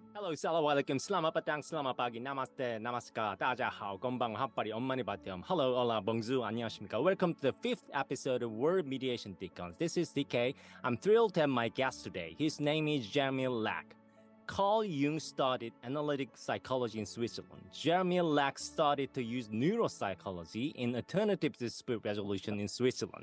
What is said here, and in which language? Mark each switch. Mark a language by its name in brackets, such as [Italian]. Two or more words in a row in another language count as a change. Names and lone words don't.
[Malay] Halo, Assalamualaikum, selamat petang, selamat pagi, [Hindi] namaste, namaskar, 大家好, konbanwa, hapari, omani batyam. [English] Hello, hola, bonjour, 안녕하십니까. Welcome to the 5th episode of World Mediation Deacons. This is DK. I'm thrilled to have my guest today. His name is Jeremy Lack. Carl Jung studied analytic psychology in Switzerland. Jeremy Lack started to use neuropsychology in alternative dispute resolution in Switzerland.